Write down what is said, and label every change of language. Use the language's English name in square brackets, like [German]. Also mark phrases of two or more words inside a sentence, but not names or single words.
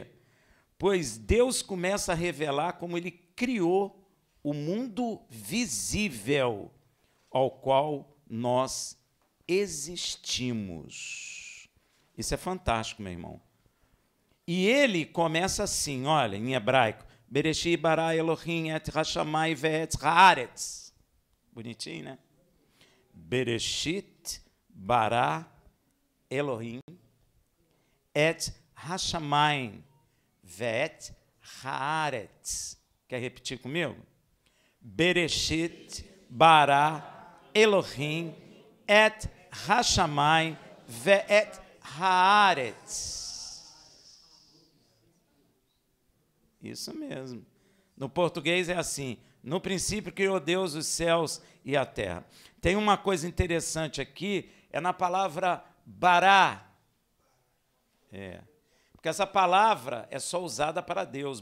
[Portuguese] Pois Deus começa a revelar como ele criou o mundo visível ao qual nós existimos. Isso é fantástico, meu irmão. E ele começa assim, olha, em hebraico, [Hebrew] בראשית ברא אלהים את השמים ואת הארץ. [Portuguese] Bonitinho, né? [Hebrew] בראשית ברא אלהים את השמים ואת הארץ. [Portuguese] Quer repetir comigo? [Hebrew] בראשית ברא אלהים את השמים ואת הארץ. [Portuguese] Isso mesmo. No português é assim: no princípio criou Deus os céus e a terra. Tem uma coisa interessante aqui, é na palavra bará. Porque essa palavra é só usada para Deus.